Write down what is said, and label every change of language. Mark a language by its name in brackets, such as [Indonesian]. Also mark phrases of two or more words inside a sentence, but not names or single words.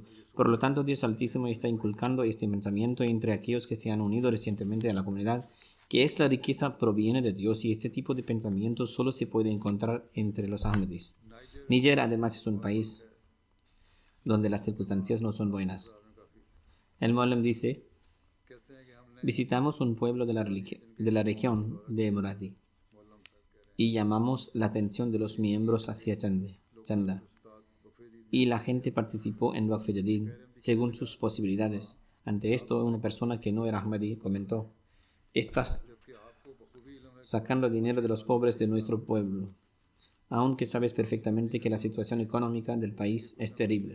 [Spanish] Por lo tanto, Dios Altísimo está inculcando este pensamiento entre aquellos que se han unido recientemente a la comunidad, que es la riqueza proviene de Dios y este tipo de pensamiento solo se puede encontrar entre los Ahmadis. Níger además es un país donde las circunstancias no son buenas. El Mollem dice, [Urdu] کہتے ہیں کہ ہم نے [Spanish] visitamos un pueblo de la región de Moradi y llamamos la atención de los miembros hacia Chanda. Y la gente participó en Waqf Jadid según sus posibilidades. Ante esto, una persona que no era Ahmadi comentó, estás sacando dinero de los pobres de nuestro pueblo, aunque sabes perfectamente que la situación económica del país es terrible.